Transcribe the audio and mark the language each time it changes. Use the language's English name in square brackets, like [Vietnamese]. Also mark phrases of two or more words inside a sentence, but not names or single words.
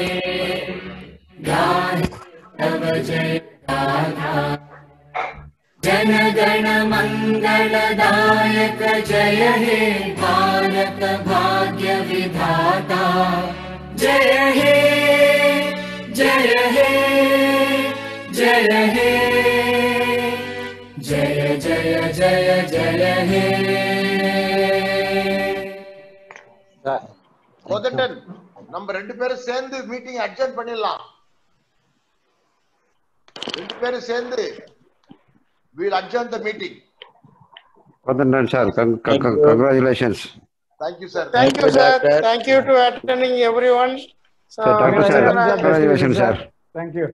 [Bangla] গাহে তব জয় গাথা জন গণ মঙ্গলদায়ক জয় হে ভারত ভাগ্য বিধাতা জয় হে জয় হে জয় হে জয় জয় জয় জয় হে [Tamil] கோதண்டன் நம்ம ரெண்டு பேரும் சேர்ந்து [English] meeting adjourn [Tamil] பண்ணிடலாம். ரெண்டு பேரும் சேர்ந்து [English] we'll adjourn the meeting. Kodandan sir, congratulations. Thank you sir. Thank you sir. Thank you to attending everyone. Sir, Dr. Sir, congratulations sir. Thank you.